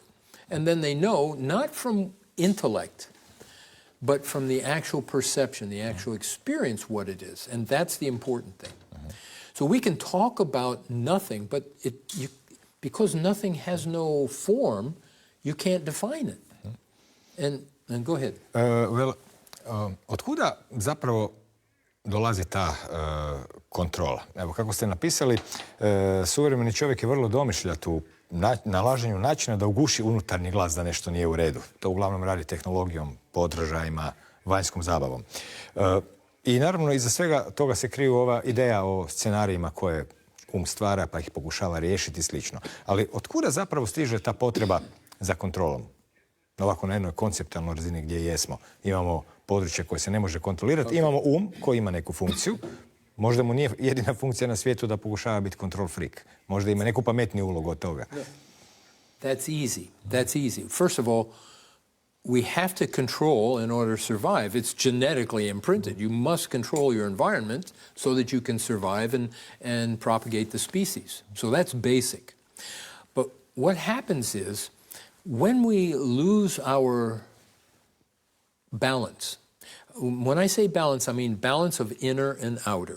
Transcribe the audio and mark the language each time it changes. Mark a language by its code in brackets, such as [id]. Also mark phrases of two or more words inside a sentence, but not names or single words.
[en] And then they know, not from intellect, but from the actual perception, the actual experience, what it is. And that's the important thing. So we can talk about nothing, but because nothing has no form, you can't define it. And go ahead. [hr] Otkuda zapravo dolazi ta kontrola? Evo, kako ste napisali, suvremeni čovjek je vrlo domišljat u nalaženju načina da uguši unutarnji glas da nešto nije u redu. To uglavnom radi tehnologijom, podražajima, vanjskom zabavom. I naravno iza svega toga se kriju ova ideja o scenarijima koje stvara pa ih pokušava riješiti i slično. Ali otkuda zapravo stiže ta potreba za kontrolom? Ovako na jednoj konceptualnoj razini gdje jesmo. Imamo područje koje se ne može kontrolirati, imamo koji ima neku funkciju. Možda mu nije jedina funkcija na svijetu da pokušava biti [en] control freak. [hr] Možda ima neku pametniju ulogu od toga. [en] That's easy. First of all, we have to control in order to survive. It's genetically imprinted. You must control your environment so that you can survive and propagate the species. So that's basic. But what happens is, when we lose our balance, when I say balance, I mean balance of inner and outer.